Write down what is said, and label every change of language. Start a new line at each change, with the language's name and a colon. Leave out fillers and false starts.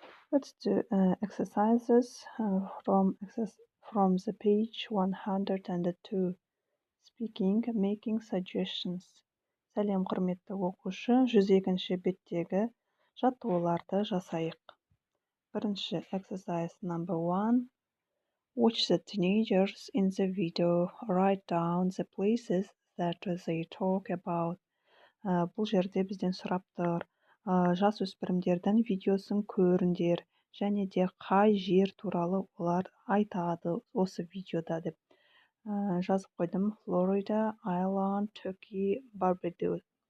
English: Let's do exercises from the page 102. Speaking, making suggestions.
Kazakh: Сәлем, құрметті оқушы. 102-ші беттегі жаттығуларды жасайық. Бірінші
English: exercise number 1. Watch the teenagers in the video. Write down the places that they talk about.
Kazakh: Бұл жерде бізден сұрап тұр. Жасөспірімдердің видеосын көріңдер және де қай жер туралы олар айтады осы видеода деп жазып қойдым. Флорида, Айланд, Turkey, Barbados.